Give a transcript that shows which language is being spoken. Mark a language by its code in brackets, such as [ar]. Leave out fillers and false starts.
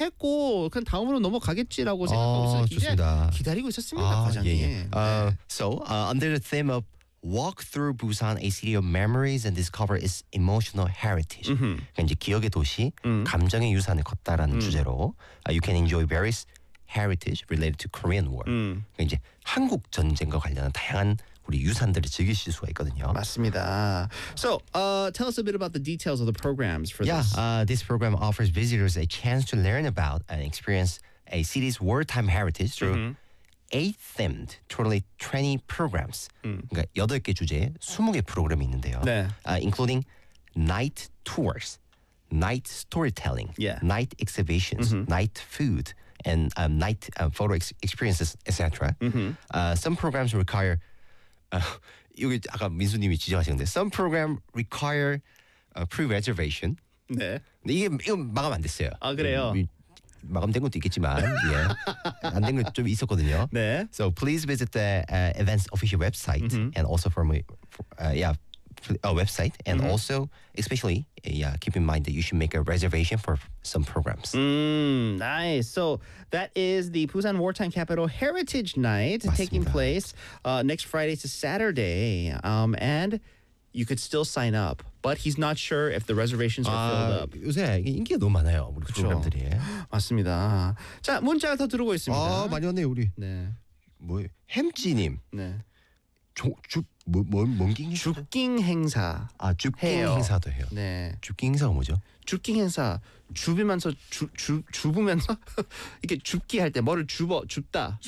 [ko] 했고 그냥 다음으로 넘어가겠지라고 생각하고 있었는데 기다리고 있었습니다. 과장님. 예. 네. [en] So under the theme of Walk Through Busan, a city of memories and discover its emotional heritage. [ko] 그러니까 이제 기억의 도시, 감정의 유산을 걷다라는 주제로 [en] you can enjoy various heritage related to Korean War. [ko] 그러니까 이제 한국 전쟁과 관련한 다양한 우리 유산들을 즐기실 수가 있거든요. 맞습니다. [en] So, tell us a bit about the details of the programs for this. Yeah, this program offers visitors a chance to learn about and experience a city's wartime heritage through eight-themed, totally 20 programs. [ko] 그러니까 8개 주제에 20개 프로그램이 있는데요. 네. [en] Including night tours, night storytelling, night exhibitions, night food, and night photo experiences, etc. Some programs require [ko] 여기 아까 민수님이 지적하셨는데 [en] some program require pre-reservation. [ko] 네. 근데 이게 마감 안 됐어요. 아 그래요? 마감된 것도 있겠지만 예. 안 된 것도 좀 있었거든요. 네. [en] So please visit the events official website and also website and also especially keep in mind that you should make a reservation for some programs. Nice. So that is the Busan Wartime Capital Heritage Night [ko] 맞습니다. [en] Taking place next Friday to Saturday. And you could still sign up, but he's not sure if the reservations are filled up. [ko] 요새 인기가 너무 많아요 우리 그쵸? 프로그램들이. 맞습니다. 자 문자가 더 들어오고 있습니다. 아 많이 왔네요 우리. 네. 뭐 햄찌님. 네. 죽깅 죽깅 행사 아 죽깅 해요. 행사도 해요. 네. 죽깅 행사가 뭐죠? 죽깅 행사 죽으면서 죽으면서 이렇게 죽기 할 때 뭐를 죽어 죽다.